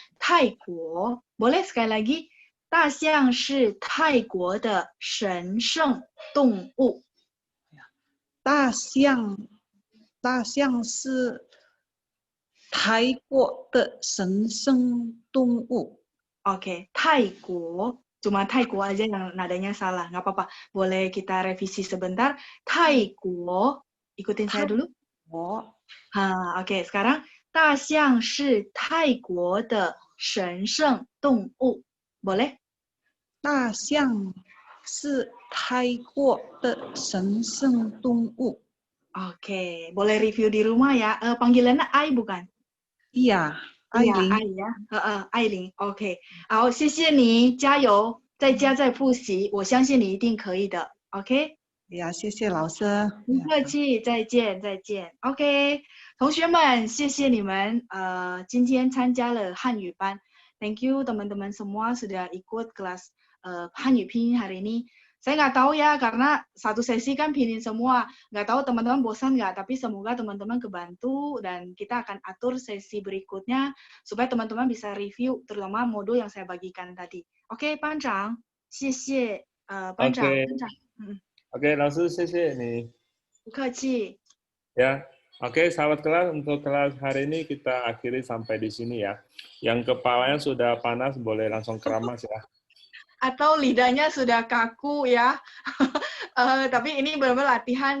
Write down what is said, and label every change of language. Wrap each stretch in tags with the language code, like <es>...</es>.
<zh>Thai-guo,</zh> <id>boleh sekali lagi,</id> <zh>大象是泰国的神圣动物。大象是泰国的神圣动物。 OK， 泰国</zh> <id>Cuma Taiguo aja yang nadanya salah. Nggak apa-apa. Boleh kita revisi sebentar. Taiguo. Ikutin saya dulu.</id> <zh>我</zh> <id>Oke. Sekarang</id> <zh>大象是泰国的神圣动物。</zh> <id>Boleh?</id> <zh>大象是泰国的神圣动物。</zh> <id>Oke. Boleh review di rumah ya. Panggilannya Ai bukan? Iya, 艾</id> <zh>呀，琳。艾呀，艾琳 ，OK， 好，谢谢你，加油，在家再复习，我相信你一定可以的 ，OK。呀，谢谢老师。不客气，再见，再见，OK。同学们，谢谢你们，今天参加了汉语班，</zh> <en>Thank you</en> <id>teman-teman semua sudah ikut kelas Hanyu Pinyin hari ini. Saya nggak tahu ya, karena satu sesi kan pinyin semua. Nggak tahu teman-teman bosan nggak, tapi semoga teman-teman kebantu dan kita akan atur sesi berikutnya supaya teman-teman bisa review, terutama modul yang saya bagikan tadi.</id> <zh>Oke, 班长，谢谢，班长，班长，</zh> <id>Oke, langsung selesai nih.</id> <zh>不客气。</zh> <id>Ya, oke, sahabat kelas, untuk kelas hari ini kita akhiri sampai di sini ya. Yang kepalanya sudah panas, boleh langsung keramas ya. Atau lidahnya sudah kaku ya. Tapi ini benar-benar latihan.</id>